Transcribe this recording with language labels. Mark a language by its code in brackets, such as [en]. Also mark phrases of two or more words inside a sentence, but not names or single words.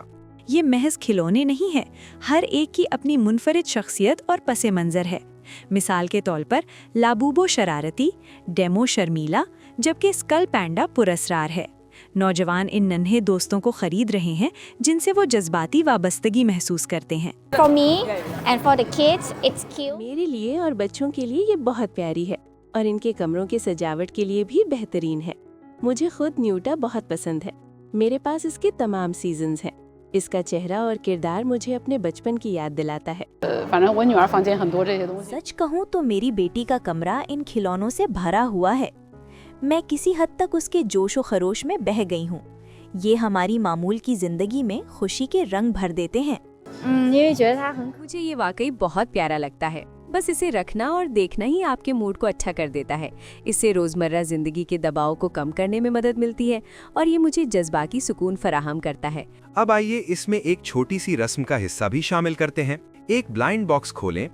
[ur] یہ محض کھلونے نہیں ہے، ہر ایک کی اپنی منفرد شخصیت اور پس منظر ہے. مثال کے طور پر لابوبو شرارتی، ڈیمو شرمیلا، جبکہ سکل پانڈا پراسرار ہے. نوجوان ان ننھے دوستوں کو خرید رہے ہیں جن سے وہ جذباتی وابستگی محسوس کرتے ہیں. [en] For me and for the kids, it's cute. [ur] میرے لیے اور بچوں کے لیے یہ بہت پیاری ہے اور ان کے کمروں کی سجاوٹ کے لیے بھی بہترین ہے. مجھے خود نیوٹا بہت پسند ہے۔ میرے پاس اس کے تمام سیزنز ہیں. اس کا چہرہ اور کردار مجھے اپنے بچپن کی یاد دلاتا ہے. [zh] 反正我女儿房间很多这些东西。 [ur] سچ کہوں تو میری بیٹی کا کمرہ ان کھلونوں سے بھرا ہوا ہے. میں کسی حد تک اس کے جوش و خروش میں بہہ گئی ہوں. یہ ہماری معمول کی زندگی میں خوشی کے رنگ بھر دیتے ہیں. [zh] 因为觉得它很 [ur] مجھے یہ واقعی بہت پیارا لگتا ہے۔ بس اسے رکھنا اور دیکھنا ہی آپ کے موڈ کو اچھا کر دیتا ہے. اس سے روزمرہ زندگی کے دباؤ کو کم کرنے میں مدد ملتی ہے اور یہ مجھے جذباتی سکون فراہم کرتا ہے. اب آئیے اس میں ایک چھوٹی سی رسم کا حصہ بھی شامل کرتے ہیں. ایک بلائنڈ باکس کھولیں.